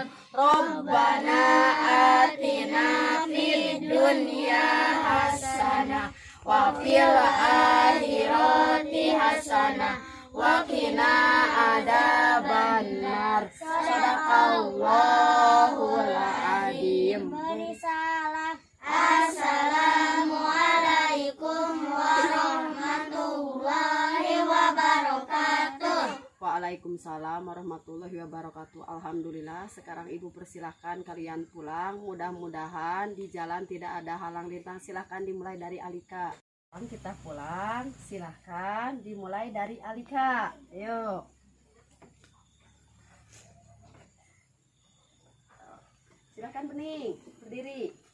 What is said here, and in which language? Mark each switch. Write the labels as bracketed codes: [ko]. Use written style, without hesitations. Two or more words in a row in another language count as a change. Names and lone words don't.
[ar] ربنا آتنا في الدنيا حسنة وفي الآخرة حسنة وقنا عذاب النار. صدق الله العظيم. السلام عليكم ورحمة الله وبركاته. وعليكم السلام ورحمة الله وبركاته. Alhamdulillah. [id] Sekarang Ibu persilahkan kalian pulang. Mudah-mudahan di jalan tidak ada halang rintang. Silahkan dimulai dari Alika. Kita pulang. Silahkan dimulai dari Alika. Ayo. Silahkan Bening berdiri.